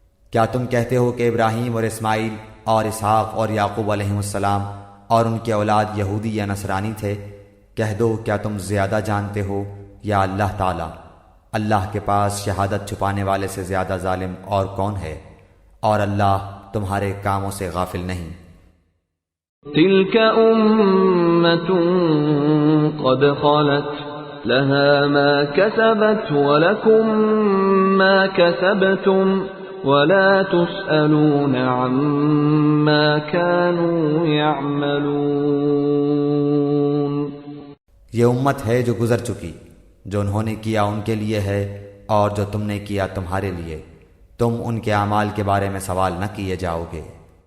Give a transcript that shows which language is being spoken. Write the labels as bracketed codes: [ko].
[ur] کیا تم کہتے ہو کہ ابراہیم اور اسماعیل اور اسحاق اور یعقوب علیہ السلام اور ان کے اولاد یہودی یا نصرانی تھے؟ کہہ دو کیا تم زیادہ جانتے ہو یا اللہ تعالی؟ اللہ کے پاس شہادت چھپانے والے سے زیادہ ظالم اور کون ہے، اور اللہ تمہارے کاموں سے غافل نہیں۔ [ar] تلك أمة قد خلت لها ما كسبت ولكم ما كسبتم ولا تسألون عما كانوا يعملون۔ [ur] یہ امت ہے جو گزر چکی، جو انہوں نے کیا ان کے لیے ہے اور جو تم نے کیا تمہارے لیے، تم ان کے اعمال کے بارے میں سوال نہ کیے جاؤ گے۔